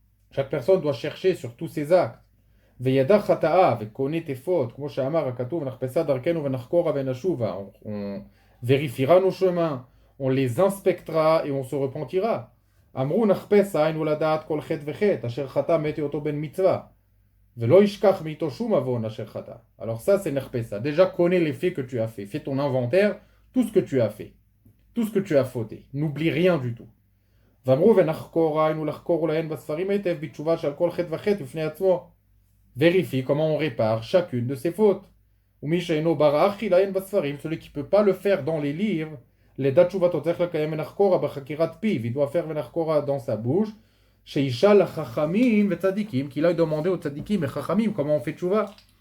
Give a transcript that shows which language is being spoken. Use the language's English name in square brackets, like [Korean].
[French] Chaque personne doit chercher sur tous ses actes. [Hebrew] וידע חטאה וקונה תפות, כמו שאמר הכתוב, נחפשה דרכנו ונחקורה ונשובה. [French] On vérifiera nos chemins, on les inspectera et on se repentira. [Hebrew] אמרו נחפשה, היינו לדעת כל חטא וחטא, אשר חטא מתי אותו בן מצווה. ולא ישכח מאיתו שום עוון אשר חטא. [French] Alors ça c'est נחפשה. Déjà connais les faits que tu as fait. Fais ton inventaire, tout ce que tu as fait. Tout ce que tu as fauté. N'oublie rien du tout. [Hebrew] ואמרו ונחקורה, היינו לחקור להן בספרים היטב, בתשובה שעל כל חטא וחטא בפני עצמו. [French] Vérifie comment on répare chacune de ses fautes. Celui qui ne peut pas le faire dans les livres, il doit faire venachkora dans sa bouche, qu'il aille demander aux tzadikim et chachamim comment on fait tchouva.